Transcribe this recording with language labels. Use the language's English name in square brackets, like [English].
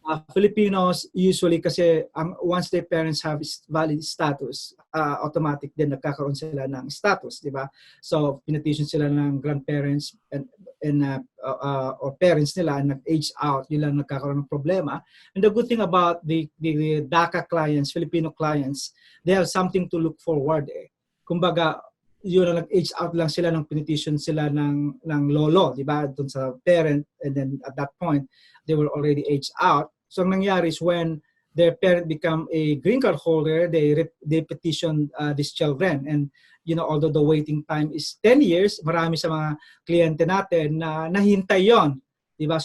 [English] Filipinos usually kasi once their parents have valid status, [Filipino] automatic din nagkakaroon sila ng status, di ba? So pinetition sila ng grandparents or parents nila nag-age out, yun lang nagkakaroon ng problema. [English] And the good thing about the DACA clients, Filipino clients, they have something to look forward. [Filipino] Kumbaga, yun nag-age out lang sila ng pinetition sila ng lolo, di ba? [English] Doon sa parent, and then at that point, they were already aged out. So [Filipino] ang nangyari [English] is when their parent become a green card holder, they petition these children. And although the waiting time is 10 years, [Filipino] marami sa mga kliyente natin na nahintay yon, diba?